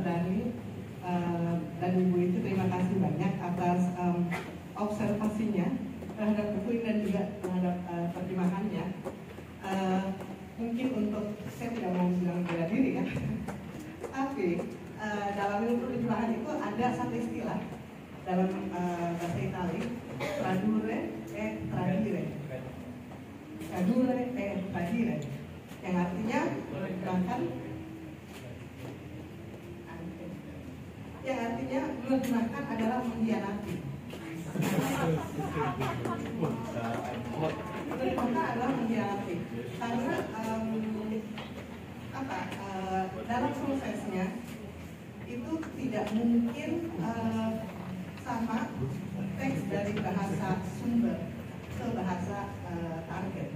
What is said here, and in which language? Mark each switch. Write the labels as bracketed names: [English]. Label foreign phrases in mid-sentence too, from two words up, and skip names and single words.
[Indonesian] Dani, dan Ibu itu terima kasih banyak atas observasinya terhadap buku ini dan juga terhadap terjemahannya. Mungkin untuk, saya tidak mau bilang bela diri ya, tapi dalam ilmu terjemahan itu ada satu istilah dalam bahasa Itali, [Italian] tradurre e tradire. Tradurre e tradire, [Indonesian] yang artinya menerjemahkan, menerjemahkan adalah mengkhianati. Menerjemahkan adalah mengkhianati, karena dalam prosesnya itu tidak mungkin sama teks dari bahasa sumber ke bahasa target.